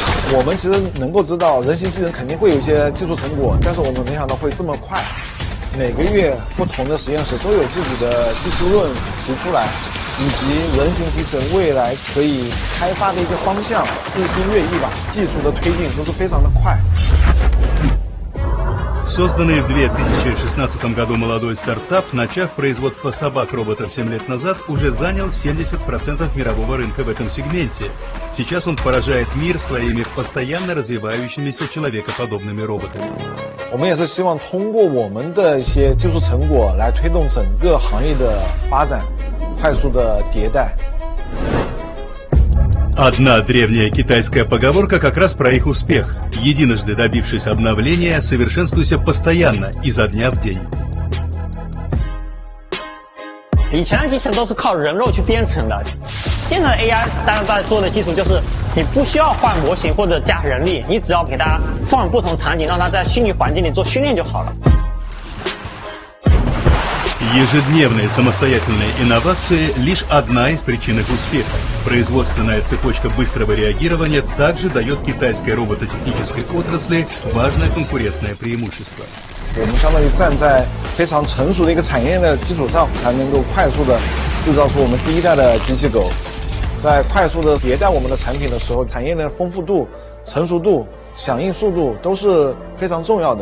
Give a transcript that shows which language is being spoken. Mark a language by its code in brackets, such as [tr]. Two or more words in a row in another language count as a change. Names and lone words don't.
[zh] 我们其实能够知道人形机器人肯定会有一些技术成果，但是我们没想到会这么快。每个月不同的实验室都有自己的技术论提出来，以及人形机器人未来可以开发的一些方向，日新月异吧，技术的推进都是非常的快。 [ru] Созданный в 2016 году молодой стартап, начав производство собак-роботов 7 лет назад, уже занял 70% мирового рынка в этом сегменте. Сейчас он поражает мир своими постоянно развивающимися человекоподобными роботами. [zh] 我们也是希望通过我们的一些技术成果来推动整个行业的发展，快速的迭代。 [ru] Одна древняя китайская поговорка как раз про их успех. Единожды добившись обновления, совершенствуйся постоянно, изо дня в день. [zh] 以前的机器人都是靠人肉去编程的，现在的 AI 大家在做的技术就是你不需要换模型或者加人力，你只要给它放不同场景，让它在虚拟环境里做训练就好了。 [ru] Ежедневные самостоятельные инновации – лишь одна из причин их успеха. Производственная цепочка быстрого реагирования также дает китайской робототехнической отрасли важное конкурентное преимущество. [zh] 我们相当于站在非常成熟的一个产业链的基础上，才能够快速的制造出我们第一代的机器狗。在快速的迭代我们的产品的时候，产业链的丰富度、成熟度、响应速度都是非常重要的。